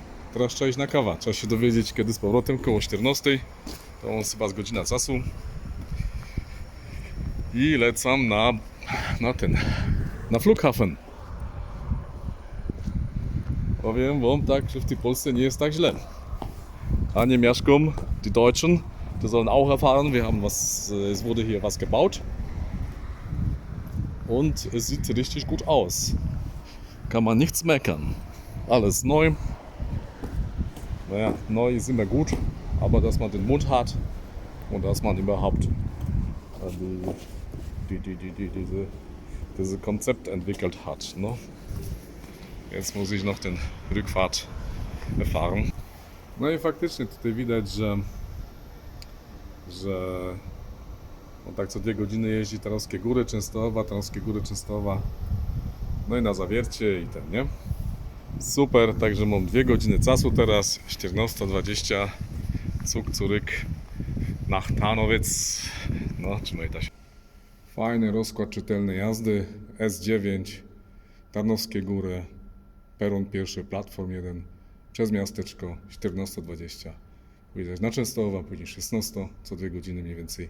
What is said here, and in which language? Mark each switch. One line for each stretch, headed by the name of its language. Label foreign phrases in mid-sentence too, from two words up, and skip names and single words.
Polish: Teraz trzeba iść na kawę. Trzeba się dowiedzieć, kiedy z powrotem, koło 14. To on chyba z godzina czasu. I lecam na Flughafen. Powiem wam tak, że w tej Polsce nie jest tak źle. A Niemiaszkom,
German: die Deutschen, die sollen auch erfahren, es wurde hier was gebaut. Und es sieht richtig gut aus. Kann man nichts meckern. Alles neu. Naja, neu ist immer gut, aber dass man den Mund hat und dass man überhaupt diese Konzept entwickelt hat.
Polish: No.
German: Jetzt muss ich noch den Rückfahrt erfahren.
Polish: No i faktycznie tutaj widać, że on tak co 2 godziny jeździ Tarnowskie Góry, Częstochowa, no i na Zawiercie i ten, nie? Super, także mam 2 godziny czasu teraz, 14:20,
German: Zug zurück nach Tarnowitz.
Polish: No, trzymaj się. Fajny rozkład czytelnej jazdy, S9, Tarnowskie Góry, peron pierwszy, platform 1, przez miasteczko 14:20. Wyjeżdżać na Częstochowa, później 16, co 2 godziny mniej więcej.